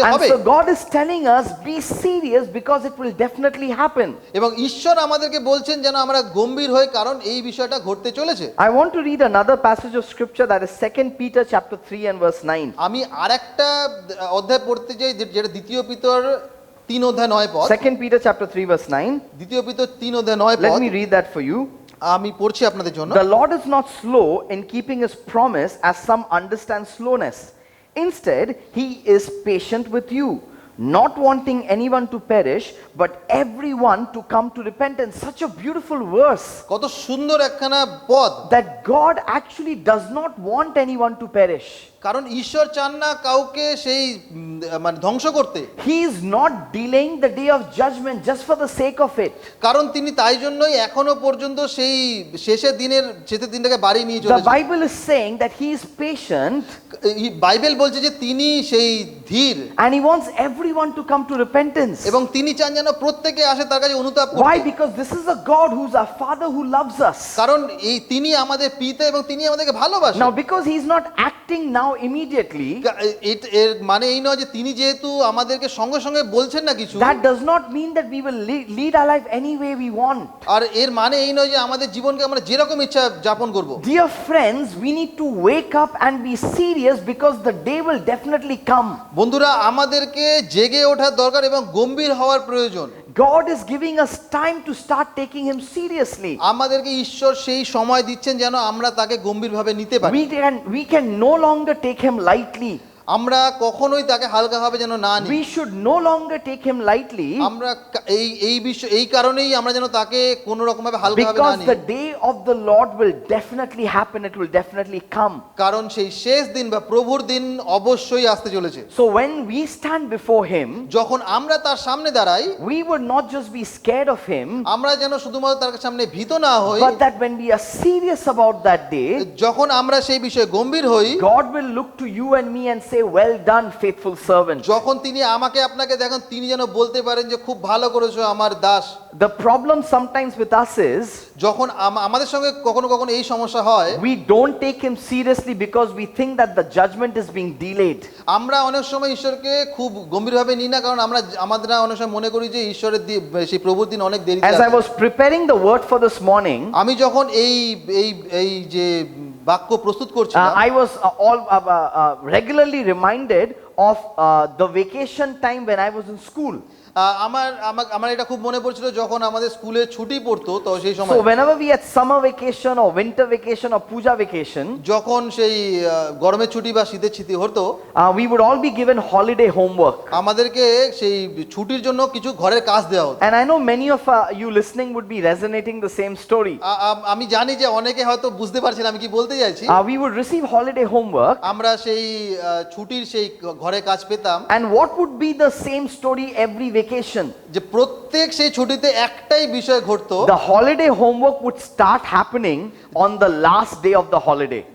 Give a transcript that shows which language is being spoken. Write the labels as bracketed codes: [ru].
[en] And [bn] হবে। [en] so God is telling us, be serious because it will definitely happen. [bn] এবং ঈশ্বর আমাদেরকে বলছেন যেন আমরা গম্ভীর হই, কারণ এই বিষয়টা ঘটতে চলেছে। [en] I want to read another passage of scripture, that is 2 Peter chapter 3 and verse 9. [bn] আমি আরেকটা অধ্যায় পড়তে চাই যেটা দ্বিতীয় পিতর 3 অধ্যায় 9 পদ। [en] 2 Peter chapter 3 verse 9. [bn] দ্বিতীয় পিতর 3 অধ্যায় 9 [en] Let [bn] পদ [en] me read that for you. [bn] আমি পড়ছি আপনাদের জন্য। [en] The Lord is not slow in keeping his promise, as some understand slowness. Instead, he is patient with you, not wanting anyone to perish, but everyone to come to repentance. Such a beautiful verse, [bn] কত সুন্দর একখানা পদ, [en] that God actually does not want anyone to perish. [bn] কারণ ঈশ্বর চান না কাউকে সেই মানে ধ্বংস করতে। [en] He is not delaying the day of judgment just for the sake of it. [bn] কারণ তিনি তাই জন্যই এখনো পর্যন্ত সেই শেষের দিনটাকে বাড়ি নিয়ে [en] The [bn] চলেছেন। [en] Bible is saying that he is patient [bn] Bible বলছে যে তিনি সেই ধীর [en] and he wants everyone to come to repentance. [bn] এবং তিনি চান যেন প্রত্যেকে আসে তার কাছে অনুতাপ [en] Why? [bn] করতে। [en] Because this is a God who's our Father who loves us. [bn] কারণ এই তিনি আমাদের পিতা এবং তিনি আমাদেরকে ভালোবাসেন। [en] Now, because he's not acting now immediately, [bn] এর মানে এই নয় যে তিনি যেহেতু আমাদেরকে সঙ্গে সঙ্গে বলছেন না কিছু, [en] that does not mean that we will lead our life any way we want. [bn] আর এর মানে এই নয় যে আমাদের জীবনকে আমরা যেরকম ইচ্ছা যাপন করব। [en] Dear friends, we need to wake up and be serious because the day will definitely come. [bn] বন্ধুরা, আমাদেরকে জেগে ওঠার দরকার এবং গম্ভীর হওয়ার প্রয়োজন। [en] God is giving us time to start taking him seriously. [bn] আমাদেরকে ঈশ্বর সেই সময় দিচ্ছেন যেন আমরা তাকে গম্ভীরভাবে নিতে পারি। [en] We can no longer take him lightly. [bn] আমরা কখনোই তাকে হালকাভাবে যেন না নিই। [en] We should no longer take him lightly [bn] আমরা এই কারণেই আমরা যেন তাকে কোনো রকম ভাবে হালকাভাবে না [en] because [bn] নিই। [en] the day of the Lord will definitely happen. It will definitely come. [bn] কারণ সেই শেষ দিন বা প্রভুর দিন অবশ্যই আসতে চলেছে। [en] So when we stand before him, [bn] যখন আমরা তার সামনে দাঁড়াই, [en] we would not just be scared of him, [bn] আমরা যেন শুধুমাত্র তার সামনে ভীত না হই, [en] but that when we are serious about that day, [bn] যখন আমরা সেই বিষয়ে গম্ভীর হই, [en] God will look to you and me and say, well done, faithful servant. [bn] যখন তিনি আমাকে আপনাকে দেখেন, তিনি যেন বলতে পারেন যে খুব ভালো করেছো আমার Das. [en] The problem sometimes with us is [bn] যখন আমাদের সঙ্গে কখনো কখনো এই সমস্যা হয়, [en] we don't take him seriously because we think that the judgment is being delayed. [bn] আমরা অনেক সময় ঈশ্বরকে খুব গম্ভীরভাবে নিই না, কারণ আমরা অনেক সময় মনে করি যে ঈশ্বরের সেই প্রভুর দিন অনেক দেরি। [en] As I was preparing the word for this morning, [bn] আমি যখন এই যে বাক্য প্রস্তুত করছিলাম, [en] I was regularly reminded of the vacation time when I was in school. [bn] আমার এটা খুব মনে পড়ছিল যখন আমাদের স্কুলে ছুটি পড়তো, তো সেই সময় [en] So whenever we had summer vacation or winter vacation or puja vacation, [bn] যখন সেই গরমের ছুটি বা শীতের ছুটি হতো, [en] we would all be given holiday homework. [bn] আমাদেরকে সেই ছুটির জন্য কিছু ঘরের কাজ দেওয়া হতো। [en] And I know many of you listening would be resonating the same story. [bn] আমি জানি যে অনেকে হয়তো বুঝতে পারছেন আমি কি বলতে চাইছি। [en] We would receive holiday homework, [bn] আমরা সেই ছুটির সেই ঘরে কাজ পেতাম, [en] and what would be the same story every vacation? [bn] যে প্রত্যেক সেই ছুটিতে একটাই বিষয় ঘটতো, [en] The holiday homework would start happening on the last day of the holiday.